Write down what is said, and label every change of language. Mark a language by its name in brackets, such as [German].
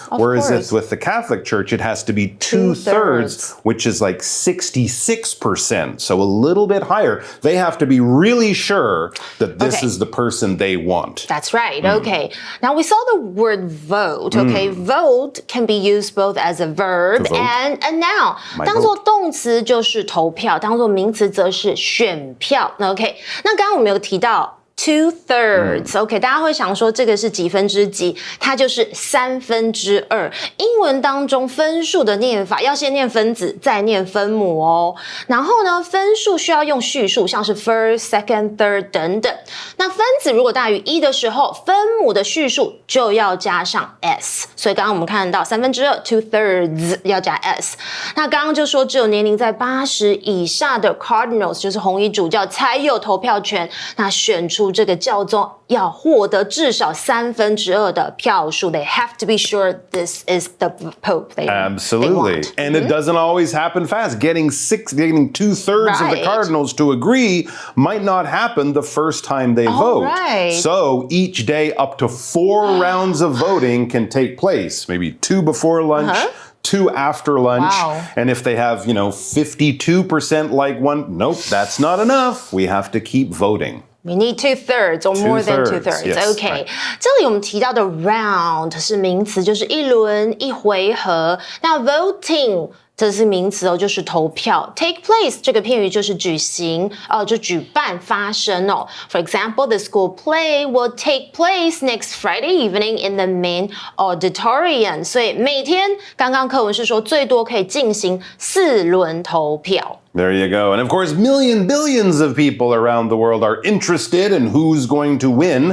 [English] Whereas it's with the Catholic Church, it has to be 2/3, which is like 66%. So a little bit higher. They have to be really sure that this is the person they want. That's right. Okay. Now we saw the word vote. Okay. Vote can be used both as a verb and a noun. [Chinese] 当作动词就是投票，当作名词则是选票。 [English] OK. [Chinese] 那刚刚我们有提到2/3 OK， 大家会想说这个是几分之几？它就是2/3。英文当中分数的念法要先念分子，再念分母哦。然后呢，分数需要用序数，像是 [English] first, second, third [Chinese] 等等。那分子如果大于1的时候，分母的序数就要加上 s。所以刚刚我们看到2/3 2/3 要加 s。那刚刚就说只有年龄在80以下的 cardinals 就是红衣主教才有投票权。那选出这个教宗要获得至少2/3的票数。 [English] They have to be sure this is the pope they Absolutely. want. And it doesn't always happen fast. Getting 2/3 of the cardinals to agree might not happen the first time they vote. Right. So each day up to 4 rounds of voting can take place. Maybe 2 before lunch. 2 after lunch. Wow. And if they have, 52% like one, nope, that's not enough. We have to keep voting. We need 2/3 or more than 2/3. Yes, OK. right. [Chinese] 这里我们提到的 round 是名词，就是一轮一回合。那 voting 这是名词哦，就是投票。 Take place 这个片语就是举行，就举办、发生哦。 [English] For example, the school play will take place next Friday evening in the main auditorium. [Chinese] 所以每天，刚刚课文是说最多可以进行4轮投票。 [English] There you go. And of course, billions of people around the world are interested in who's going to win.